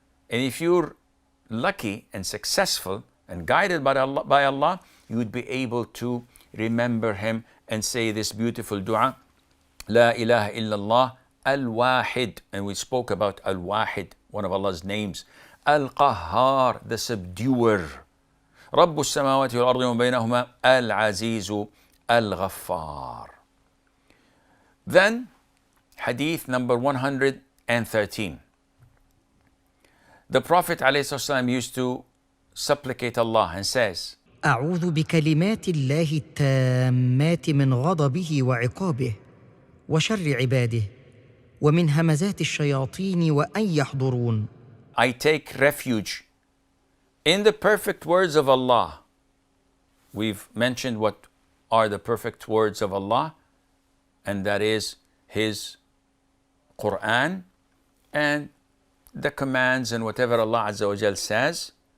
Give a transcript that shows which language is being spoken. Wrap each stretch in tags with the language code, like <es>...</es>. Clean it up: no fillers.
<en>And if you're lucky and successful and guided by Allah, you would be able to remember Him and say this beautiful dua, La ilaha illallah al-wahid. And we spoke about al-wahid, one of Allah's names. Al-qahhar, the subduer.</en> <ar>رب السماوات والأرض وما بينهما العزيز الغفار.</ar> <en>Then, hadith number 113. The Prophet ﷺ used to supplicate Allah and says,</en> <ar>أعوذ بكلمات الله التامات من غضبه وعقابه وشر عباده ومن همزات الشياطين وأن يحضرون.</ar> <en>I take refuge in the perfect words of Allah. We've mentioned what are the perfect words of Allah, and that is His Quran and the commands and whatever Allah Azza wa Jal says.</en>